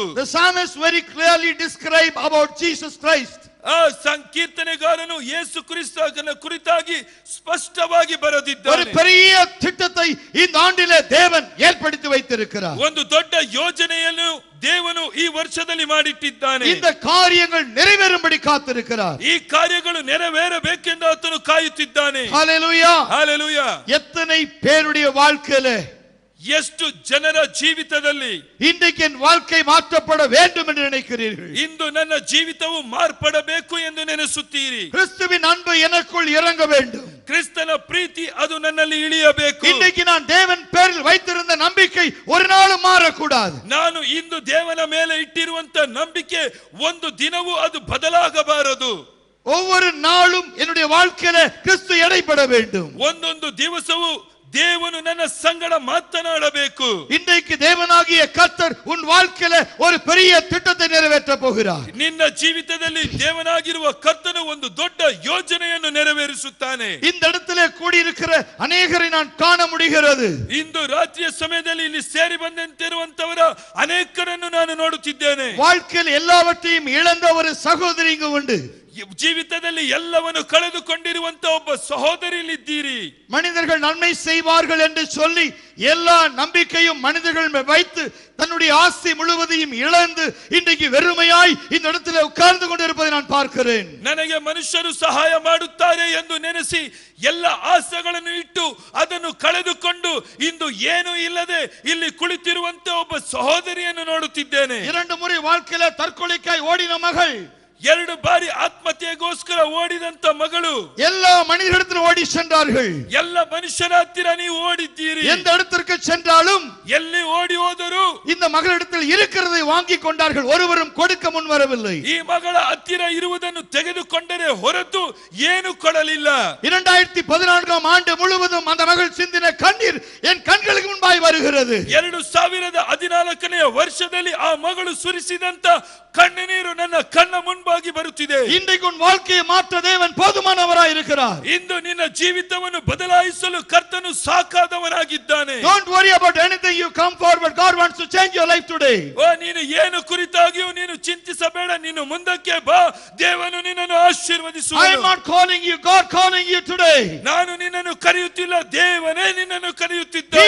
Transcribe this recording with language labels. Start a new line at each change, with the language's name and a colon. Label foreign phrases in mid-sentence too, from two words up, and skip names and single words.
English: The psalmist very clearly describe about Jesus Christ.
Kannada: ಆ ಸಂಕೀರ್ತನೆಗಾರನು ಯೇಸು ಕ್ರಿಸ್ತನ ಕುರಿತಾಗಿ ಸ್ಪಷ್ಟವಾಗಿ ಬರೆದಿದ್ದಾನೆ.
Tamil: ஒரு பெரிய திட்டத்தை இந்த ஆண்டிலே தேவன் ஏற்படுத்தி வைத்திருக்கிறார்.
Kannada: ಒಂದು ದೊಡ್ಡ ಯೋಜನೆಯನ್ನು ದೇವನು ಈ ವರ್ಷದಲ್ಲಿ ಮಾಡಿಟ್ಟಿದ್ದಾನೆ.
Tamil: இந்த காரியங்கள் நிறைவேறும்படி காத்திருக்கிறார்.
Kannada: ಈ ಕಾರ್ಯಗಳು ನೆರವೇರಬೇಕೆಂದು ಆತನು ಕಾಯುತ್ತಿದ್ದಾನೆ.
Tamil: ஹல்லேலூயா,
Kannada: ಹಲ್ಲೆಲೂಯಾ.
Tamil: எத்தனை பேருடைய வாழ்க்கையிலே,
Kannada: ಎಷ್ಟು ಜನರ ಜೀವಿತದಲ್ಲಿ
Tamil: இன்றைக்கு என் வாழ்க்கை மாற்றப்பட வேண்டும் என்று நினைக்கிறீர்கள்?
Kannada: ಇಂದು ನನ್ನ ಜೀವಿತವು ಮಾರ್ಪಡಬೇಕು ಎಂದು ನೆನೆಸುತ್ತೀರಿ.
Tamil: கிறிஸ்துவின் அன்பு எனக்குள் இறங்க வேண்டும்.
Kannada: ಕ್ರಿಸ್ತನ ಪ್ರೀತಿ ಅದು ನನ್ನಲ್ಲಿ ಇಳಿಯಬೇಕು.
Tamil: இன்றைக்கு நான் தேவன் பேரில் வைத்திருந்த நம்பிக்கை ஒரு நாளும் மாறக்கூடாது.
Kannada: ನಾನು ಇಂದು ದೇವನ ಮೇಲೆ ಇಟ್ಟಿರುವಂತ ನಂಬಿಕೆ ಒಂದು ದಿನವೂ ಅದು ಬದಲಾಗಬಾರದು.
Tamil: ஒவ்வொரு நாளும் என்னுடைய வாழ்க்கையில கிறிஸ்து எடைபட வேண்டும்.
Kannada: ಒಂದೊಂದು ದಿವಸವೂ ದೇವನು ನನ್ನ ಸಂಗಡ ಮಾತನಾಡಬೇಕು.
Tamil: இன்றைக்கு தேவனாகிய கர்த்தர் உன் வாழ்க்கையில ஒரு பெரிய திட்டத்தை நிறைவேற்ற போகிறார்.
Kannada: ನಿನ್ನ ಜೀವಿತದಲ್ಲಿ ದೇವನಾಗಿರುವ ಕರ್ತನು ಒಂದು ದೊಡ್ಡ ಯೋಜನೆಯನ್ನು ನೆರವೇರಿಸುತ್ತಾನೆ.
Tamil: இந்த இடத்திலே கூடியிருக்கிற அநேகரை நான் காண முடிகிறது.
Kannada: ಇಂದು ರಾತ್ರಿಯ ಸಮಯದಲ್ಲಿ ಇಲ್ಲಿ ಸೇರಿ ಬಂದಂತಿರುವಂತವರ ಅನೇಕರನ್ನು ನಾನು ನೋಡುತ್ತಿದ್ದೇನೆ.
Tamil: வாழ்க்கையில் எல்லாவற்றையும் இழந்த ஒரு சகோதரி இங்கு உண்டு.
Kannada: ಜೀವಿತದಲ್ಲಿ ಎಲ್ಲವನ್ನು ಕಳೆದುಕೊಂಡಿರುವಂತ ಒಬ್ಬ ಸಹೋದರಿಯಲ್ಲಿದ್ದೀರಿ.
Tamil: மனிதர்கள் நன்மை செய்வார்கள் என்று சொல்லி எல்லா நம்பிக்கையும் மனிதர்கள் வைத்து தன்னுடைய ஆஸ்தி முழுவதையும் இழந்து இன்றைக்கு வெறுமையாய் இந்த இடத்தில் உட்கார்ந்து கொண்டிருப்பதை நான் பார்க்கிறேன்.
Kannada: ನನಗೆ ಮನುಷ್ಯರು ಸಹಾಯ ಮಾಡುತ್ತಾರೆ ಎಂದು ನೆನೆಸಿ ಎಲ್ಲ ಆಸೆಗಳನ್ನು ಇಟ್ಟು ಅದನ್ನು ಕಳೆದುಕೊಂಡು ಇಂದು ಏನೂ ಇಲ್ಲದೆ ಇಲ್ಲಿ ಕುಳಿತಿರುವಂತ ಒಬ್ಬ ಸಹೋದರಿಯನ್ನು ನೋಡುತ್ತಿದ್ದೇನೆ.
Tamil: 2 முறை வாழ்க்கையில தற்கொலைக்காய் ஓடின மகள்
Kannada: 2 ಬಾರಿ ಆತ್ಮಹತ್ಯೆಗೋಸ್ಕರ ಓಡಿದಂತ ಮಗಳು.
Tamil: எல்லா மனிதரிடத்தில் ஓடி சென்றார்கள்.
Kannada: ಎಲ್ಲ ಮನುಷ್ಯರ ಹತ್ತಿರ ನೀವು ಓಡಿದ್ದೀರಿ.
Tamil: எந்த இடத்திற்கு சென்றாலும்
Kannada: ಎಲ್ಲಿ ಓಡಿ ಹೋದರು
Tamil: இந்த மகளிடத்தில் இருக்கிறதை வாங்கி கொண்டார்கள். ஒருவரும் கொடுக்க முன் வரவில்லை.
Kannada: ಈ ಮಗಳ ಹತ್ತಿರ ಇರುವುದನ್ನು ತೆಗೆದುಕೊಂಡರೆ ಹೊರತು ಏನು ಕೊಡಲಿಲ್ಲ.
Tamil: 2014 ஆண்டு முழுவதும் அந்த மகள் சிந்தின கண்ணீர் என் கண்களுக்கு முன்பாய் வருகிறது.
Kannada: 2014ನೇ ವರ್ಷದಲ್ಲಿ ಆ ಮಗಳು ಸುರಿಸಿದಂತ ಕಣ್ಣೀರು ನನ್ನ ಕಣ್ಣ ಮುಂಬಾಗಿ ಬರುತ್ತಿದೆ.
Tamil: இன்றைக்கு உன் வாழ்க்கையை மாற்ற தேவன் போதுமானவராய் இருக்கிறார்.
Kannada: ಇಂದು ನಿನ್ನ ಜೀವಿತವನ್ನು ಬದಲಾಯಿಸಲು ಕರ್ತನು ಸಾಕಾದವನಾಗಿದ್ದಾನೆ.
English: Don't worry about anything, you come forward. God wants to change your life today.
Kannada: ಓ ನೀನು ಏನು ಕುರಿತಾಗಿಯೂ ನೀನು ಚಿಂತಿಸಬೇಡ, ನೀನು ಮುಂದಕ್ಕೆ ಬಾ, ದೇವನು ನಿನ್ನನ್ನು ಆಶೀರ್ವದಿಸುವನು.
English: I am not calling you, God calling you today.
Kannada: ನಾನು ನಿನ್ನನ್ನು ಕರೆಯುತ್ತಿಲ್ಲ, ದೇವನೇ ನಿನ್ನನ್ನು He ಕರೆಯುತ್ತಿದ್ದಾನೆ.